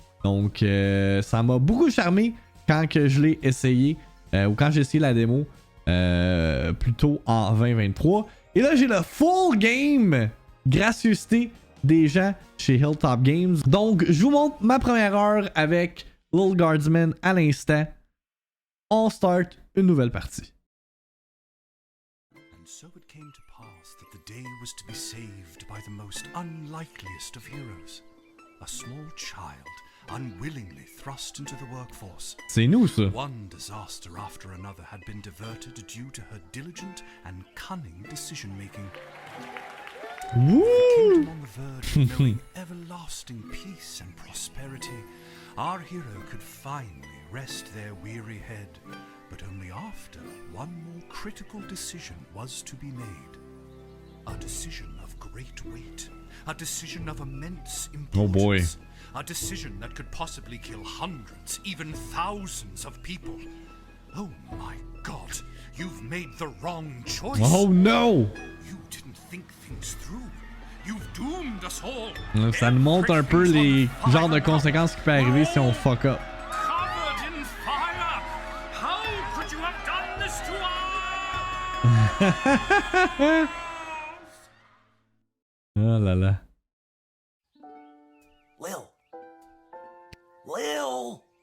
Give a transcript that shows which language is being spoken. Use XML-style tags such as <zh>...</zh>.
<fr>Donc ça m'a beaucoup charmé quand que je l'ai essayé ou quand j'ai essayé la démo plutôt en 2023. Et là j'ai le full game, gracieuseté des gens chez Hilltop Games. Donc, je vous montre ma première heure avec Lil Guardsman à l'instant. On start une nouvelle partie.</fr> <en>And so it came to pass that the day was to be saved by the most unlikeliest of heroes. A small child, unwillingly thrust into the workforce.</en> <fr>C'est nous, ça.</fr> <en>One disaster after another had been diverted due to her diligent and cunning decision-making. Woo! The kingdom on the verge of knowing everlasting peace and prosperity, our hero could finally rest their weary head, but only after one more critical decision was to be made. A decision of great weight, a decision of immense importance. Oh boy. A decision that could possibly kill hundreds, even thousands of people. Oh my God, you've made the wrong choice. Oh no! You didn't think things through. You've doomed us all.</en> <fr>Ça nous montre un peu les genres de conséquences qui peuvent arriver si on fuck up.</fr> <en>Covered in fire. How could you have done this to us?</en> <fr>Oh là là. Lil. Lil.</fr>